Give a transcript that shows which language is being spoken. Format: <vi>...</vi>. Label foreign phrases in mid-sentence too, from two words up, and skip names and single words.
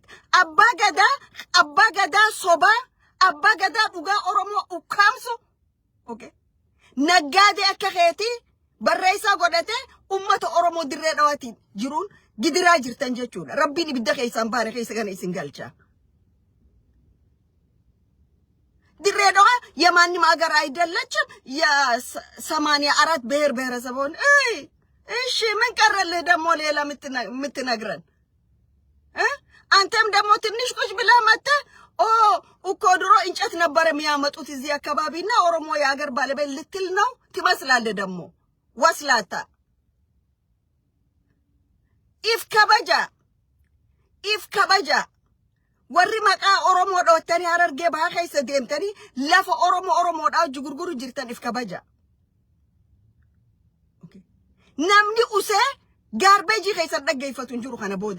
<om>Abbaa gadaa sobaa abbaa gadaa dhugaa Oromoo ukkaamsu. Okay. Naggaadee akka keetii barreessaa godhate ummata Oromoo dirree dhawaatiin jiruun gidiraa jirtan jechuudha. Rabbiin ibidda keessaan baane keessa kana isin galcha.</om> <am>Dirree dhawaa የማንም ሀገር አይደለችም የ84 ብሔር ብሔረሰቦች እሺ ምን ቀረልህ ደግሞ ሌላ የምትነግረን አንተም ደግሞ ትንሽ ቁጭ ብለህ መጥተህ እኮ ድሮ እንጨት ነበር የሚያመጡት እዚህ አካባቢና ኦሮሞ የሀገር ባለቤት ልትል ነው ትመስላለህ ደግሞ ወስላታ</am> <om>if kabaja warri maqaa Oromoo dhootanii Harargee bahaa keessa deemtanii lafa Oromoodhaa jugurguru jirtan if kabaja. Namni usee gaarbeejii keessa dhaggeeffatu hin jiru kana booda.</om>